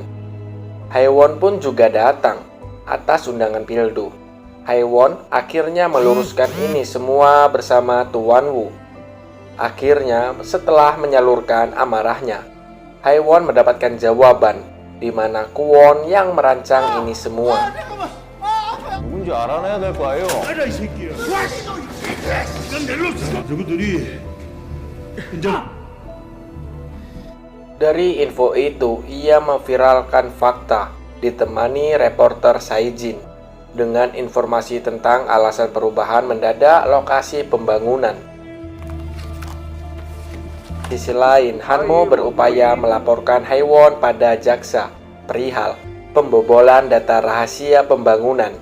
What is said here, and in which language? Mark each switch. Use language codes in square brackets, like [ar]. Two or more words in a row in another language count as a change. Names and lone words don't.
[id] Haewon pun juga datang atas undangan Pildo. Haewon akhirnya meluruskan ini semua bersama Tuan Wu. Akhirnya, setelah menyalurkan amarahnya, Haewon mendapatkan jawaban di mana Kwon yang merancang ini semua. [ko] 누군지 알아내야 될 거 아니에요? 알아 이 새끼야. 이건 넬로스. 저것들이 현장. [id] Dari info itu, ia memviralkan fakta ditemani reporter Saijin dengan informasi tentang alasan perubahan mendadak lokasi pembangunan. Di sisi lain, Hanmo berupaya melaporkan Haewon pada jaksa perihal pembobolan data rahasia pembangunan.